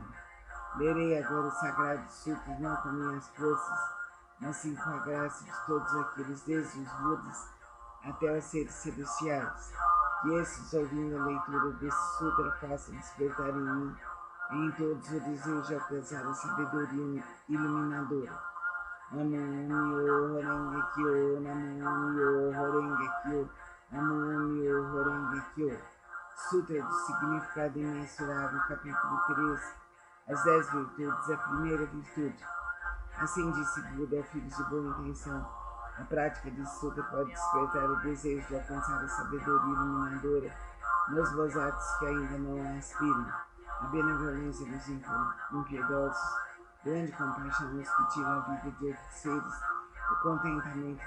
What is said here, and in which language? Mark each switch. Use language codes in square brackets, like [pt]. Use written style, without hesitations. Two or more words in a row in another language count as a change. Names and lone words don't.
[pt] Lerei agora o Sagrado Sutra não com minhas forças, mas sim com a graça de todos aqueles, desde os Budas até os seres celestiais. Que esses, ouvindo a leitura desse sutra, façam despertar em mim e em todos o desejo de alcançar a sabedoria iluminadora. [ja] 南無妙法蓮華経, 南無妙法蓮華経, 南無妙法蓮華経. [pt] Sutra do Significado Imensurável, capítulo 13. As 10 virtudes, a primeira virtude. Assim disse Buda, filhos de boa intenção. A prática desse sutra pode despertar o desejo de alcançar a sabedoria iluminadora nos bozatos que ainda não a aspiram, a benevolência dos impiedosos, grande compaixão nos que tiram a vida de outros seres, o contentamento